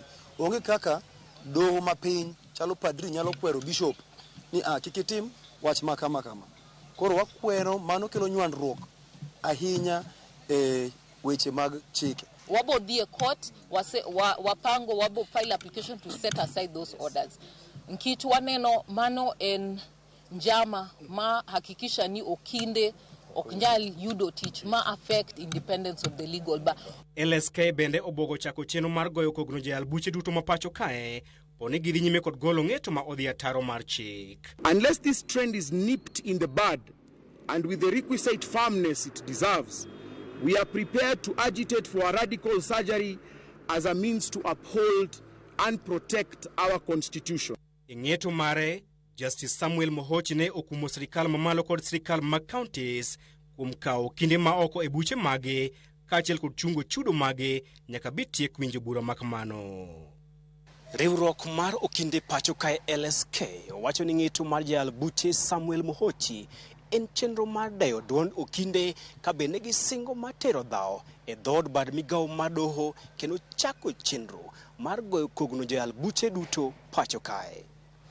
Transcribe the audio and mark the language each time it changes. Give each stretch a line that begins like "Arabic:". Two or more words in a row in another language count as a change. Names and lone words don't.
Luo (Kenya and Tanzania): Onge kaka doho mapiny chalo padri nyalo kwero bishop ni kikitim wach kama. Koro wakwero mano kelo nywandruok ahinya weche mag chike. Wabo dhie court wapango wabo
English: file application to set aside those orders.
Luo (Kenya and Tanzania): Nkich waneno mano en njama ma hakikisha ni okinde oknyal yudo tich ma
English: affect independence of the legal bar.
Luo (Kenya and Tanzania): LSK bende obuogo chako chenro mar goyo kogno jal buche duto ma pacho kae poni gidhi nyime kod golo ng'eto ma odhi ataro mar chik.
English: Unless this trend is nipped in the bud and with the requisite firmness it deserves, we are prepared to agitate for a radical surgery as a means to uphold and protect our constitution.
Luo (Kenya and Tanzania): Ng'eto mare Justice Samuel Mohochi ne okumo sirikal mamalo kod sirikal mag counties kuom kawo kinde ma oko e buche mage kaachiel kod chungo chudo mage nyaka bitiek winjo bura makamano. Riwruok mar okinde pacho kae LSK wacho ni ng'eto mar jal buche Samuel Mohochi en chenro mar dayo duond okinde ka bende gi singo matero dhao e dhod bad migawo mar doho kendo chako chenro mar goyo kogno jal buche duto pacho kae.